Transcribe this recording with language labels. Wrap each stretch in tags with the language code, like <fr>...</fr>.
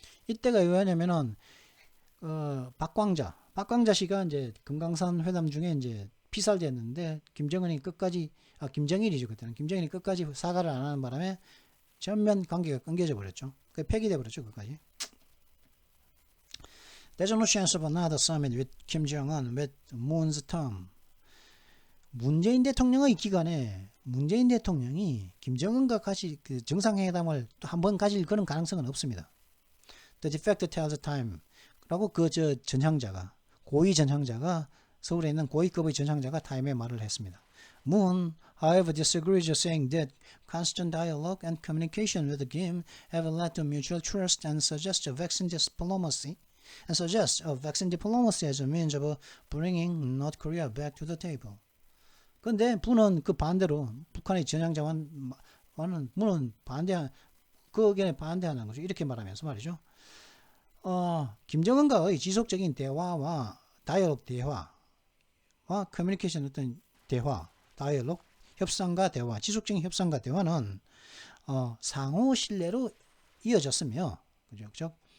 <ko>이때가 왜냐면은 박광자 씨가 이제 금강산 회담 중에 이제 피살됐는데 김정일이죠 그때는 김정일이 끝까지 사과를 안 하는 바람에 전면 관계가 끊겨져 버렸죠. 그 폐기돼 버렸죠 그까지.</ko> <en>There's no chance of another summit with Kim Jong-un with Moon's term.</en> <ko>문재인 대통령의 기간에 문재인 대통령이 김정은과 같이 그 정상회담을 또 한 번 가질 그런 가능성은 없습니다.</ko> <en>The defector tells time.</en> <ko>라고 전향자가 고위 전향자가 서울에 있는 고위급의 전향자가 타임에 말을 했습니다.</ko> <en>Moon, however, disagrees, saying that constant dialogue and communication with Kim have led to mutual trust and suggests vaccine diplomacy as a means of bringing North Korea back to the table.</en> <ko>근데 분은 그 반대로 북한의 전향자와는 문은 그 의견에 반대하는 거죠. 이렇게 말하면서 말이죠. 김정은과의 지속적인 대화와 다이얼로그 대화와 커뮤니케이션 어떤 대화, 다이얼로그 협상과 대화, 지속적인 협상과 대화는 상호 신뢰로 이어졌으며, 그죠?</ko>